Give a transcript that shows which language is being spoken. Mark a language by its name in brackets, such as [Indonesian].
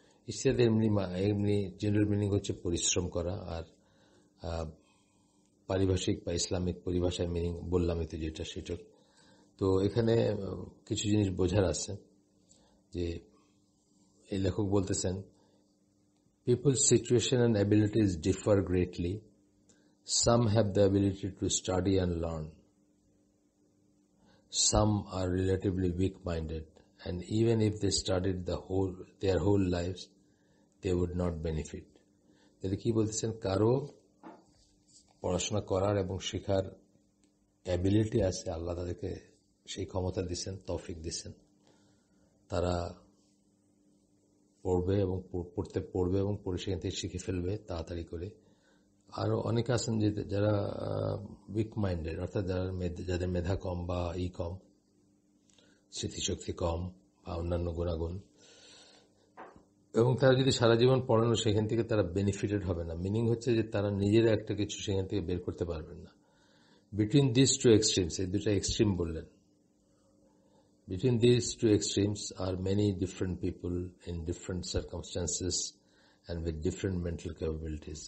[Bangla] ইজতিহাদ এমনি general meaning হচ্ছে পরিশ্রম করা, আর পারিভাষিক বা ইসলামিক পরিভাষায় মিনিং বললামই তো যেটা, সেটা। তো এখানে কিছু জিনিস বোঝার আছে, যে এই লেখক বলতেছেন [English] people's situation and abilities differ greatly. Some have the ability to study and learn. Some are relatively weak-minded, and even if they studied their whole lives, they would not benefit. [Bangla] তাহলে কি বলতেছেন, কারো পড়াশোনা করার এবং শেখার অ্যাবিলিটি আছে, আল্লাহ তাদেরকে সেই ক্ষমতা দিচ্ছেন, তৌফিক দিচ্ছেন, তারা পড়বে এবং পড়ে সেখান থেকে শিখে ফেলবে তাড়াতাড়ি করে। আরো অনেকে আছেন যে যারা উইক মাইন্ডেড, অর্থাৎ যাদের মেধা কম বা কম, স্মৃতিশক্তি কম বা অন্যান্য গুণাগুণ, এবং তারা যদি সারা জীবন পড়ানো, সেখান থেকে তারা বেনিফিটেড হবে না। মিনিং হচ্ছে যে তারা নিজেরা একটা কিছু সেখান থেকে বের করতে পারবেন না। [English] between this two extremes, [Bangla] এই দুটা এক্সট্রিম বললেন, [English] between these two extremes are many different people in different circumstances and with different mental capabilities.